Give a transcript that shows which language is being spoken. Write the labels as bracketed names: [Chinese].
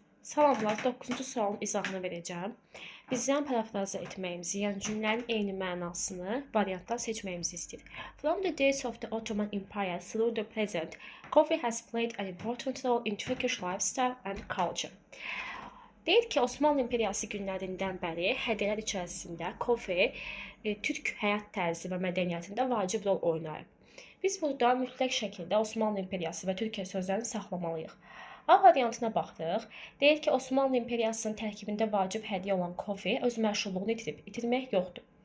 [Azerbaijani] Salamlar, 9-cu sualın izahını verəcəm. Bizdən parafraza etməyimizi, yəni cümlənin eyni mənasını variantdan seçməyimizi istəyir. [English] From the days of the Ottoman Empire through the present, coffee has played an important role in Turkish lifestyle and culture. [Azerbaijani] Deyir ki, Osmanlı İmperiyası günlərindən bəri hədələr içərisində kofe türk həyat tərzi və mədəniyyətində vacib rol oynayıb. Biz burada mütləq şəkildə Osmanlı İmperiyası və Türkiyə sözlərini saxlamalıyıq. A variantına baxdıq. Deyir ki, Osmanlı İmperiyasının tərkibində vacib hədiyyə olan kofe öz məşhurluğunu itirib, itirmək yoxdur.